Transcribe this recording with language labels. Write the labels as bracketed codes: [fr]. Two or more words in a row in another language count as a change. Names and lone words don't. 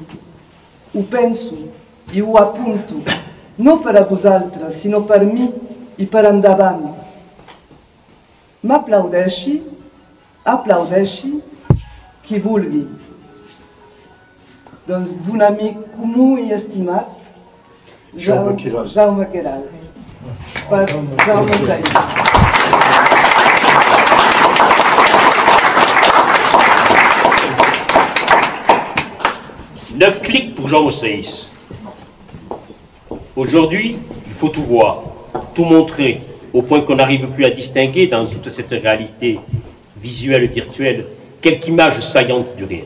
[ca] Ho penso i ho apunto, no per a vosaltres, sinó per mi i per endavant. M'aplaudeixi, aplaudeixi qui vulgui. Doncs d'un amic comú i estimat, Jaume Queralt. Per Jaume Saïs. [fr] 9 clics pour Jaume Saïs. Aujourd'hui, il faut tout voir, tout montrer, au point qu'on n'arrive plus à distinguer dans toute cette réalité visuelle et virtuelle quelque image saillante du réel.